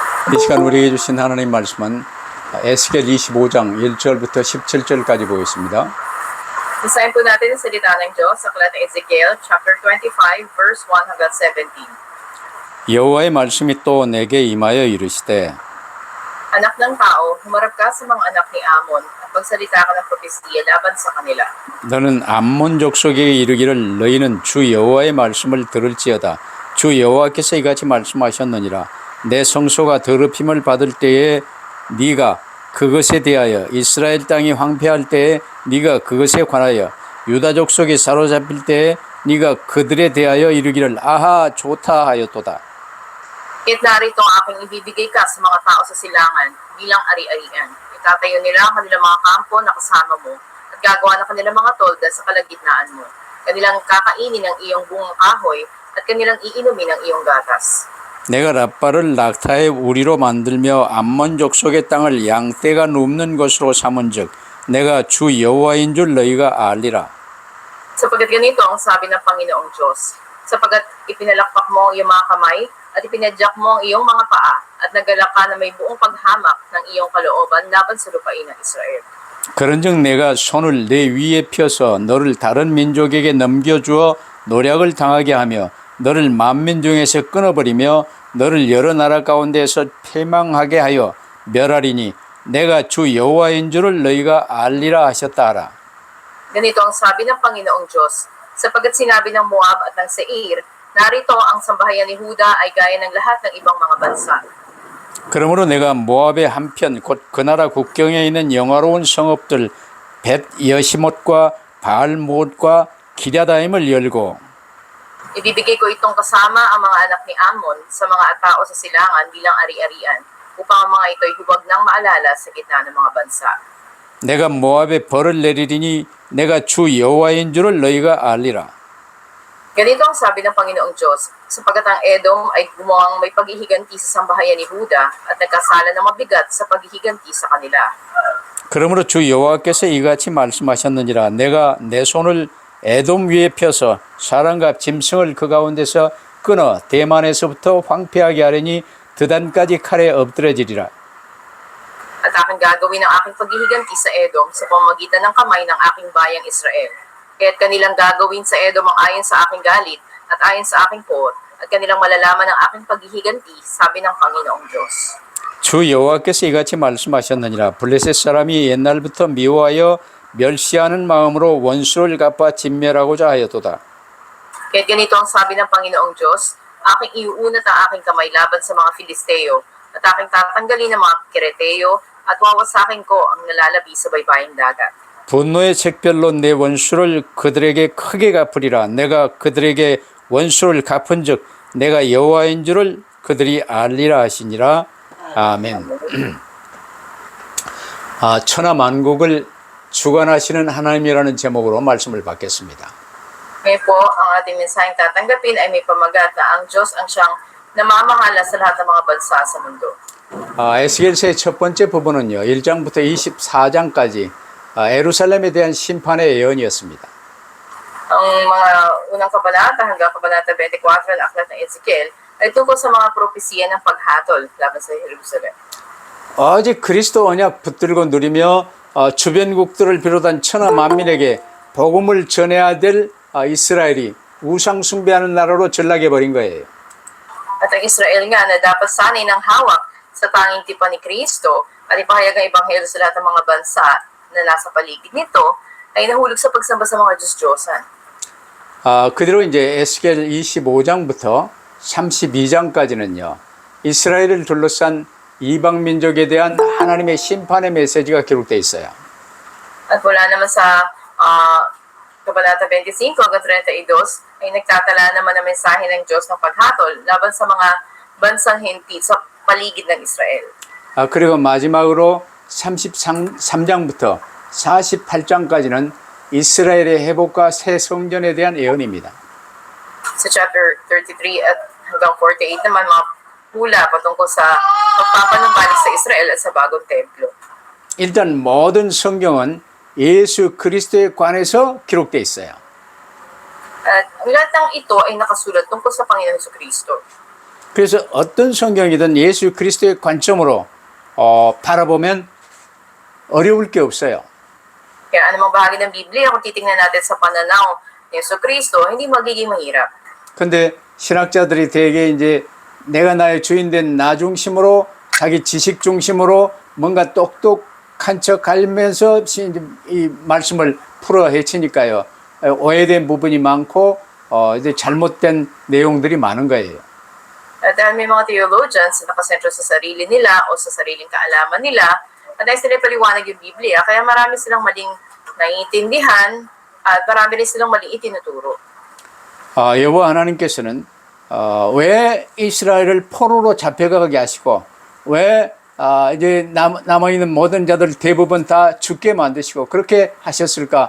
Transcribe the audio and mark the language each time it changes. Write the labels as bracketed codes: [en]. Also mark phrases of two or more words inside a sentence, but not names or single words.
[ko] 이 시간 우리에게 주신 하나님 말씀은 에스겔 25장 1절부터 17절까지 보겠습니다. [tl] Basahin po natin ang salita ng Diyos sa aklat ng Ezekiel, chapter 25, verse 1 hanggang 17. [ko] 여호와의 말씀이 또 내게 임하여 이르시되 [tl] Anak ng tao, humarap ka sa mga anak ni Ammon at magsalita ka ng propesiya laban sa kanila. [ko] 너는 암몬 족속에게 이르기를 너희는 주 여호와의 말씀을 들을지어다. 주 여호와께서 이같이 말씀하셨느니라. 내 성소가 더럽힘을 받을 때에 네가 그것에 대하여 이스라엘 땅이 황폐할 때에 네가 그것에 관하여 유다 족속이 사로잡힐 때에 네가 그들에 대하여 이르기를 아하 좋다 하였도다. [tl] Kaya't narito ang aking ibibigay ka sa mga tao sa silangan bilang ari-arian. Itatayo nila ang kanilang mga kampo na kasama mo at gagawa ng kanilang mga tolda sa kalagitnaan mo. Kanilang kakainin ang iyong bungang kahoy at kanilang iinumin ang iyong gatas. [ko] 내가 랍바를 낙타의 우리로 만들며 암몬 족속의 땅을 양떼가 눕는 곳으로 삼은즉 내가 주 여호와인 줄 너희가 알리라. [tl] Sapagkat ganito ang sabi ng Panginoong Diyos, sapagkat ipinalakpak mo ang iyong mga kamay at ipinadyak mo ang iyong mga paa at nagalak ka na may buong paghamak ng iyong kalooban laban sa lupain ng Israel. [ko] 그런즉 내가 손을 내 위에 펴서 너를 다른 민족에게 넘겨주어 노략을 당하게 하며 너를 만민 중에서 끊어버리며 너를 여러 나라 가운데서 패망하게 하여 멸하리니 내가 주 여호와인 줄을 너희가 알리라 하셨다 하라. [tl] Ganito ang sabi ng Panginoong Diyos, sapagkat sinabi ng Moab at ng Seir, narito ang sambahayan ni Huda ay gaya ng lahat ng ibang mga bansa. [ko] 그러므로 내가 모압의 한편 곧 그 나라 국경에 있는 영화로운 성읍들 벳 여시못과 바알못과 기랴다임을 열고 [tl] Ibibigay ko itong kasama ang mga anak ni Ammon sa mga tao sa silangan bilang ari-arian, upang ang mga ito'y huwag nang maalala sa gitna ng mga bansa. [ko] 내가 모압에 벌을 내리리니 내가 주 여호와인 줄을 너희가 알리라. [tl] Ganito ang sabi ng Panginoong Diyos, sapagkat ang Edom ay gumawang may paghihiganti sa sambahayan ni Huda at nagkasala ng mabigat sa paghihiganti sa kanila. [ko] 그러므로 주 여호와께서 이같이 말씀하셨느니라. 내가 내 손을 에돔 위에 펴서 사람과 짐승을 그 가운데서 끊어 대만에서부터 황폐하게 하려니 드단까지 칼에 엎드려지리라. [tl] At aking gagawin ang aking paghihiganti sa Edom sa pamamagitan ng kamay ng aking bayang Israel. Kaya't kanilang gagawin sa Edom ang ayon sa aking galit at ayon sa aking poot at kanilang malalaman ang aking paghihiganti, sabi ng Panginoong Diyos. [ko] 주 여호와께서 이같이 말씀하셨느니라. 블레셋 사람이 옛날부터 미워하여 멸시하는 마음으로 원수를 갚아 진멸하고자 하였도다. [tl] Kaya't ganito ang sabi ng Panginoong Diyos, aking iuunat ang aking kamay laban sa mga Filisteo at aking tatanggalin ang mga Kereteo at wawasakin ko ang nalalabi sa baybaying dagat. [ko] 분노의 책별로 내 원수를 그들에게 크게 갚으리라. 내가 그들에게 원수를 갚은즉 내가 여호와인 줄을 그들이 알리라 하시니라. 아멘. 천하 만국을 주관하시는 하나님이라는 제목으로 말씀을 받겠습니다. [tl] Ngayon po, ang ating mensaheng tatanggapin ay may pamagat na ang Diyos ang siyang namamahala sa lahat ng mga bansa sa mundo. [ko] 에스겔서의 첫 번째 부분은요. 1장부터 24장까지 예루살렘에 대한 심판의 예언이었습니다. [tl] Ang mga unang kabanata hanggang kabanata 24 ng aklat ng Ezekiel ay tungkol sa mga propesiya ng paghatol laban sa Jerusalem. [ko] 아직 그리스도 언약 붙들고 누리며 주변국들을 비롯한 천하 만민에게 복음을 전해야 될 이스라엘이 우상 숭배하는 나라로 전락해 버린 거예요. [tl] At ang Israel nga na dapat sanay ng hawak sa tanging tipan ni Kristo at ipahayag ang ebanghelyo sa lahat ng mga bansa na nasa paligid nito ay nahulog sa pagsamba sa mga Diyos-Diyosan. [ko] 그대로 이제 에스겔 25장부터 32장까지는요. 이스라엘을 둘러싼 이방 민족에 대한 하나님의 심판의 메시지가 기록되어 있어요. [tl] At mula naman sa Kabanata 25 hanggang 32 ay nagtatala naman ang mensahe ng Diyos ng paghatol laban sa mga bansang hinti sa paligid ng Israel. [ko] 그리고 마지막으로 33장부터 48장까지는 이스라엘의 회복과 새 성전에 대한 예언입니다. [tl] Sa chapter 33 at hanggang 48 naman mga hula patungkol sa pagpapanumbalik sa Israel at sa bagong templo. [ko] 일단 모든 성경은 예수 그리스도에 관해서 기록되어 있어요. [tl] At ang lahat ng ito ay nakasulat tungkol sa Panginoon Jesucristo. [ko] 그래서 어떤 성경이든 예수 그리스도의 관점으로 바라보면 어려울 게 없어요. [tl] Kaya anumang bahagi ng Biblia, kung titingnan natin sa pananaw ni Yesu Cristo, hindi magiging mahirap. [ko] 근데 신학자들이 대개 이제 내가 나의 주인 된 나 중심으로 자기 지식 중심으로 뭔가 똑똑한 척 하면서 이 말씀을 풀어 헤치니까요. 오해된 부분이 많고 이제 잘못된 내용들이 많은 거예요. [tl] At dahil may mga theologians na nakasentro sa sarili nila o sa sariling kaalaman nila, at dahil sila paliwanag yung Biblia, kaya marami silang maling naiintindihan at marami rin silang maling itinuturo. [ko] 여호와 하나님께서는 왜 이스라엘을 포로로 잡혀가게 하시고 왜 이제 남아있는 모든 자들 대부분 다 죽게 만드시고 그렇게 하셨을까?